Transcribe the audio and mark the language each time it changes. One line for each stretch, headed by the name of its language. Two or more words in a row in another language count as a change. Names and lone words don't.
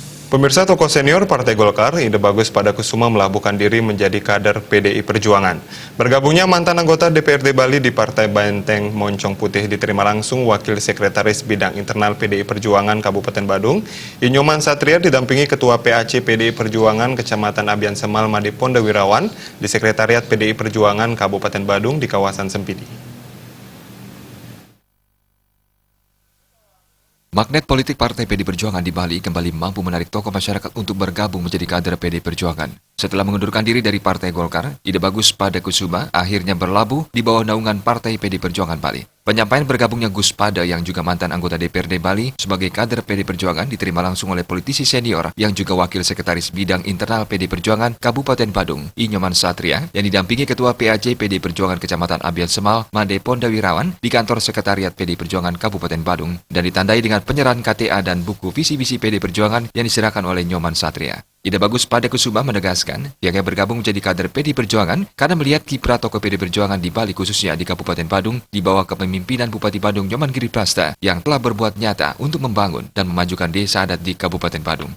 Indonesian: Pemirsa, tokoh senior Partai Golkar, Ide Bagus Padakusuma melabuhkan diri menjadi kader PDI Perjuangan. Bergabungnya mantan anggota DPRD Bali di Partai Banteng Moncong Putih diterima langsung Wakil Sekretaris Bidang Internal PDI Perjuangan Kabupaten Badung, Inyoman Satria didampingi Ketua PAC PDI Perjuangan Kecamatan Abian Semal Made Pondawirawan di Sekretariat PDI Perjuangan Kabupaten Badung di kawasan Sempidi. Magnet politik Partai PDI Perjuangan di Bali kembali mampu menarik tokoh masyarakat untuk bergabung menjadi kader PDI Perjuangan. Setelah mengundurkan diri dari Partai Golkar, Ide Bagus Padakusuma akhirnya berlabuh di bawah naungan Partai PDI Perjuangan Bali. Penyampaian bergabungnya Gus Pada yang juga mantan anggota DPRD Bali sebagai kader PDI Perjuangan diterima langsung oleh politisi senior yang juga Wakil Sekretaris Bidang Internal PDI Perjuangan Kabupaten Badung, Inyoman Satria, yang didampingi Ketua PAC PDI Perjuangan Kecamatan Abian Semal Made Pondawirawan di kantor Sekretariat PDI Perjuangan Kabupaten Badung dan ditandai dengan penyerahan KTA dan buku visi-misi PDI Perjuangan yang diserahkan oleh Inyoman Satria. Ide Bagus Padakusuma menegaskan pihaknya bergabung menjadi kader PDI Perjuangan karena melihat kiprah tokoh PDI Perjuangan di Bali khususnya di Kabupaten Badung di bawah kepemimpinan Bupati Badung Nyoman Giriprasta yang telah berbuat nyata untuk membangun dan memajukan desa adat di Kabupaten Badung.